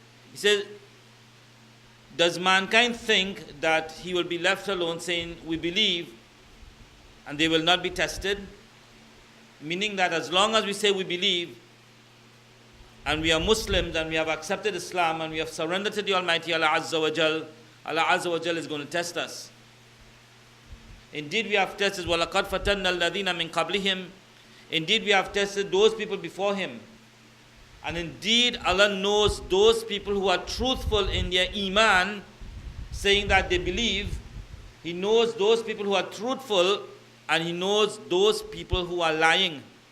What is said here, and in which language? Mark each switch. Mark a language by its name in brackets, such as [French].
[English] He says, does mankind think that he will be left alone saying, we believe, and they will not be tested? Meaning that as long as we say we believe, and we are Muslims, and we have accepted Islam, and we have surrendered to the Almighty Allah Azza wa Jal, Allah Azza wa Jal is going to test us. Indeed, we have tested, [Arabic] وَلَقَدْ فَتَنَّا الَّذِينَ مِنْ قَبْلِهِمْ. [English] Indeed, we have tested those people before Him. And indeed, Allah knows those people who are truthful in their iman, saying that they believe. He knows those people who are truthful, and He knows those people who are lying.